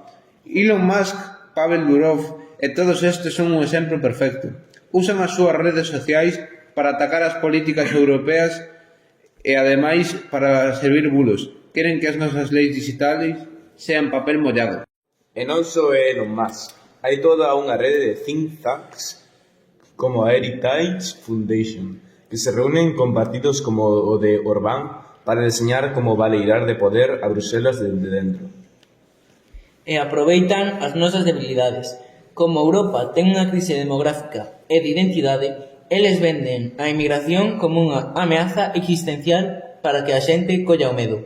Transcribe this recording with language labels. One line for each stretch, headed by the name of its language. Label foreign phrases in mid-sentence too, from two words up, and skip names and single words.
Galician: Elon Musk, Pavel Durov e todos estes son un exemplo perfecto. Usan as súas redes sociais para atacar as políticas europeas e, ademais, para servir bulos. Queren que as nosas leis
Spanish: digitales sean
Galician: papel mollado. E non só é Elon Musk. Hai toda unha rede de
English: think tanks
Galician: como a Heritage Foundation, que se reúnen con partidos como o de Orbán para deseñar como valeirar de poder a Bruselas dende dentro. E aproveitan as nosas debilidades. Como Europa ten unha crise demográfica e de identidade, eles venden a emigración como unha ameaza existencial para que a xente colla o medo.